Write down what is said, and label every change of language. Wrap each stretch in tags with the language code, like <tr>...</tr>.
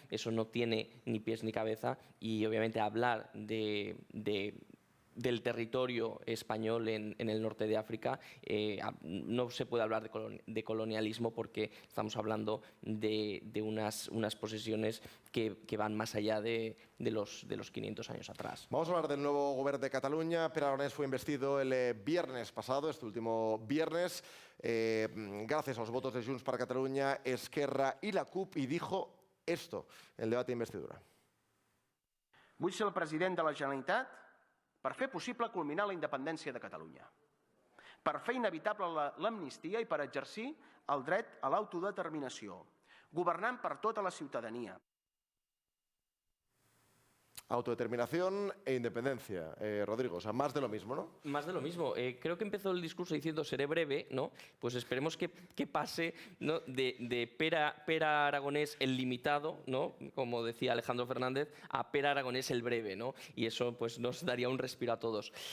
<es>Eso no tiene ni pies ni cabeza, y obviamente hablar del territorio español en el norte de África, no se puede hablar de colonialismo, porque estamos hablando de unas posesiones que van más allá de los 500 años atrás. Vamos a hablar del nuevo gobierno de Cataluña. Pere Aragonés fue investido el viernes pasado, este último viernes, gracias a los votos de Junts per Catalunya, Esquerra y la CUP, y dijo esto en el debate de investidura.</es> <ca>Vull ser el president de la Generalitat per fer possible culminar la independència de Catalunya, per fer inevitable l'amnistia i per exercir el dret a l'autodeterminació, governant per tota la ciutadania.</ca> <es>Autodeterminación e independencia. Rodrigo, o sea, más de lo mismo, ¿no? Más de lo mismo. Creo que empezó el discurso diciendo seré breve, ¿no? Pues esperemos que pase, ¿no? de Pere Aragonés el limitado, ¿no? Como decía Alejandro Fernández, a Pere Aragonés el breve, ¿no? Y eso pues nos daría un respiro a todos.</es>